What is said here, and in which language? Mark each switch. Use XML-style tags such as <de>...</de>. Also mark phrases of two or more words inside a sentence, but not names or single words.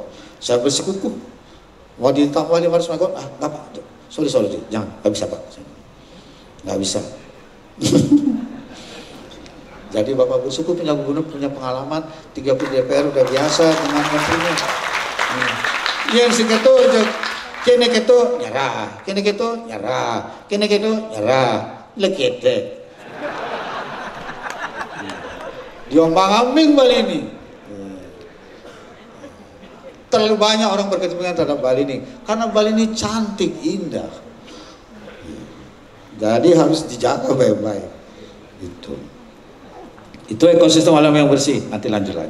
<id>Saya bersikukuh mau ditambah 500 megawatt, nggak Pak, sorry jangan, nggak bisa Pak, nggak bisa. Jadi Bapak bersyukur punya gubernur, punya pengalaman 30 DPR udah biasa dengan menterinya.</id> <ban>Yang seketo kene keto nyerah, kene keto nyerah, kene keto nyerah, lekete.</ban> <id>Diombang-ambing Bali ini. Terlalu banyak orang berkepentingan terhadap Bali ini, karena Bali ini cantik, indah. Jadi harus dijaga baik-baik. Itu ekosistem alam yang bersih. Nanti lanjut lagi.</id>